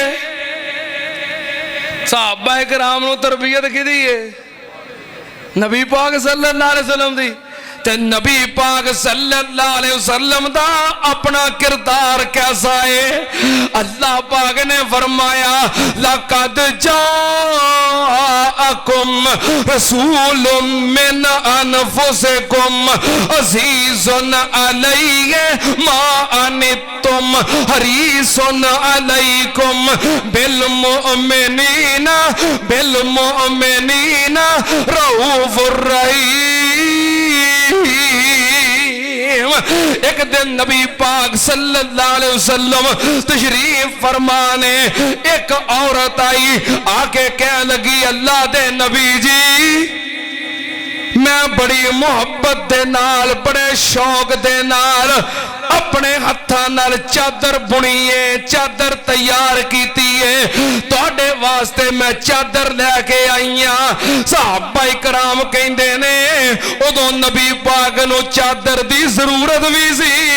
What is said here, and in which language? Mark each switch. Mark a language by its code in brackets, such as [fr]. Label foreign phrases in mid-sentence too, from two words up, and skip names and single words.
[pa] صحابہ کرام نوں تربیت کیتی ہے نبی پاک [ar] صلى الله عليه وسلم [pa] دی تے نبی پاک [ar] صلى الله عليه وسلم [pa] دا اپنا کردار کیسا ہے اللہ پاک نے فرمایا لقد [ar] جاءكم رسول من أنفسكم عزيز عليه ما عنتم حريص عليكم بالمؤمنين رءوف رحيم. [pa] ایک دن نبی پاک [ar] صلى الله عليه وسلم [pa] تشریف فرمانے ایک عورت آئی آکے کہ لگی اللہ دے نبی جی میں بڑی محبت دے نال بڑے شوق دے نال اپنے ہتھاں نال چادر بنی ہے چادر تیار کیتی ہے تہاڈے واسطے میں چادر لیکے آئی ہاں صحابہ کرام کہندے نے اودوں نبی پاک نوں چادر دی ضرورت بھی سی